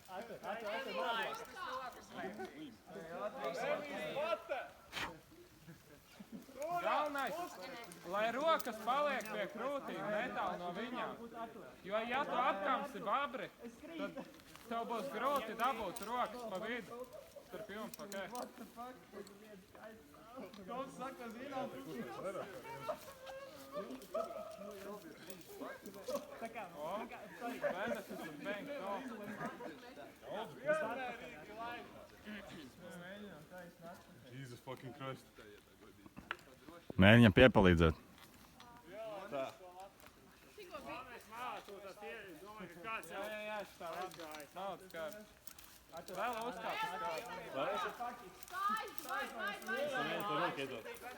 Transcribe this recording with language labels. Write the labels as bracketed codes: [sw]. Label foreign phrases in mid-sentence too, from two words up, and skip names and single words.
[lv] Galvenais, lai rokas paliek pie krūtīm netālu no viņām. Jo, ja tu apkamsi babri, tad tev būs grūti dabūt rokas pa vidu. Starp jums, ok? [en] What the fuck? [lv] Kaut saka, zinām, [en] Benefits of being tall. Jesus fucking Christ. [lv] Mēģinām piepalīdzēt. tā. Jā, šitā aizgāja. Nav skārs. Vēl uzkāp uz skārs. Savienu to roku iedot.